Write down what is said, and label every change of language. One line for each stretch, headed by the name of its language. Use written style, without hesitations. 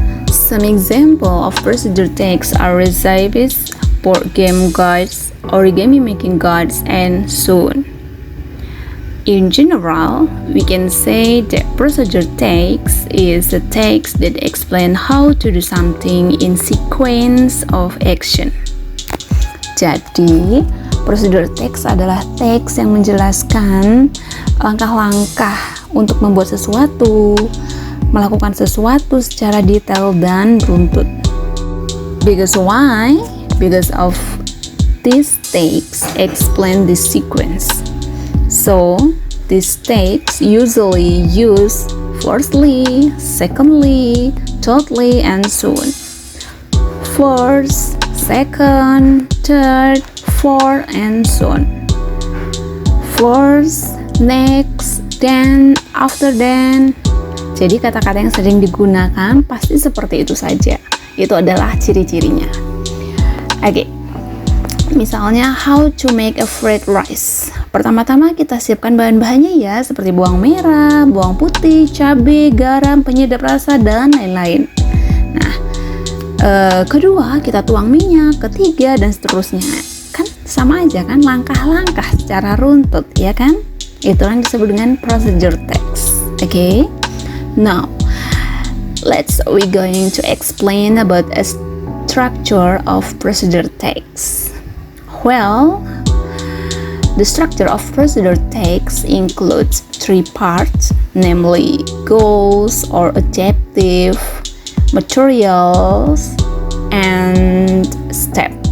English: Some examples of procedure texts are recipes, board game guides, origami making guides, and so on. In general, we can say that procedure text is a text that explains how to do something in sequence of action.
Indonesian: Jadi, procedure text adalah teks yang menjelaskan langkah-langkah untuk membuat sesuatu, melakukan sesuatu secara detail dan runtut.
English: Because why? Because of this text explain this sequence. So, this text usually use firstly, secondly, thirdly, and so on. First, second, third, fourth, and so on. First, next, then, after then.
Indonesian: Jadi kata-kata yang sering digunakan pasti seperti itu saja. Itu adalah ciri-cirinya.
English: Oke, misalnya how to make a fried rice.
Indonesian: Pertama-tama kita siapkan bahan-bahannya ya, seperti bawang merah, bawang putih, cabai, garam, penyedap rasa, dan lain-lain. Nah, kedua kita tuang minyak, ketiga dan seterusnya. Kan sama aja kan, langkah-langkah secara runtut, ya kan? Itu yang disebut dengan procedure text.
English: Okay? Now, we going to explain about a structure of procedure text. Well, the structure of procedure text includes three parts, namely goals or objective, materials, and step.